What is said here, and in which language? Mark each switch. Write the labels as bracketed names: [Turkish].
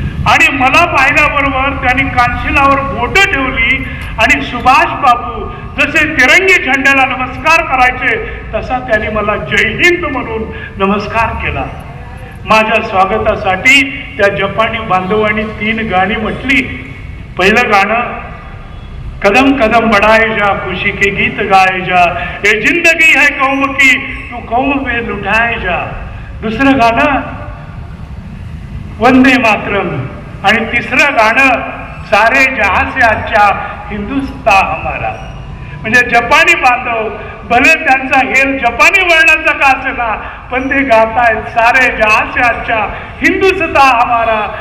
[Marathi] आणि मला पाहिल्याबरोबर त्यांनी कानशिलावर बोटं ठेवली आणि सुभाष बाबू जसे तिरंगी झेंड्याला नमस्कार करायचे तसा त्यांनी मला जय हिंद म्हणून नमस्कार केला. माझ्या स्वागतासाठी त्या जपानी बांधवांनी 3 गाणी म्हटली. पहिलं गाणं [Hindi] कदम कदम बढ़ाए जा खुशी के गीत गाए जा, ये जिंदगी है कौम की तू कौम पे लुटाए जा. [Marathi] दुसरं गाणं वंदे मातरम. आणि तिसरं गाणं [Hindi] सारे जहां से अच्छा हिंदुस्तान हमारा. [Marathi] म्हणजे जपानी बांधव भले त्यांचा हेल जपानी वळणाचा का असेना पण ते गातायत [Hindi] सारे जहां से अच्छा हिंदुस्तान हमारा.